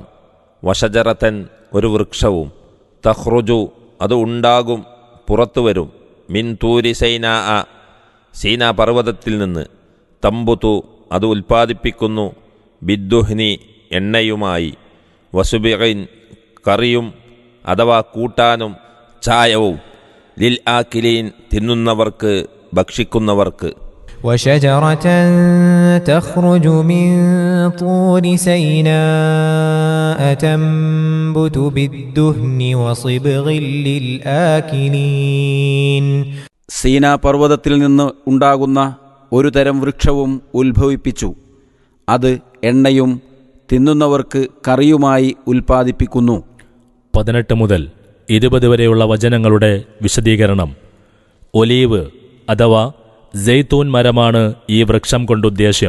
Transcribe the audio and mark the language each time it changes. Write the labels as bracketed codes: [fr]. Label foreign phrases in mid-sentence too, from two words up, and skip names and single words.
[ml] വശജറത്തൻ ഒരു വൃക്ഷവും, തഖ്റുജു അത് ഉണ്ടാകും പുറത്തുവരും, [ar] من طور سيناء [ml] സീനാ പർവ്വതത്തിൽ നിന്ന്, തമ്പുതു അത് ഉൽപ്പാദിപ്പിക്കുന്നു, ബിദ്ദുഹ്നി എണ്ണയുമായി, വസുബിഇൻ കറിയും അഥവാ കൂട്ടാനും ചായവും, [ar] للآكلين [ml] തിന്നുന്നവർക്ക് ഭക്ഷിക്കുന്നവർക്ക്. [ar] وشجرة تخرج من طور سيناء تنبت بالدهن وصبغ للآكلين. [ml] സീനാ പർവ്വതത്തിൽ നിന്ന് ഉണ്ടാകുന്ന ഒരു തരം വൃക്ഷവും ഉത്ഭവിപ്പിച്ചു. അത് എണ്ണയും തിന്നുന്നവർക്ക് കറിയുമായി ഉൽപ്പാദിപ്പിക്കുന്നു. 18 മുതൽ 20 വരെയുള്ള വചനങ്ങളുടെ വിശദീകരണം. ഒലീവ് അഥവാ ജെയ്ത്തൂൻ മരമാണ് ഈ വൃക്ഷം കൊണ്ടുദ്ദേശ്യം.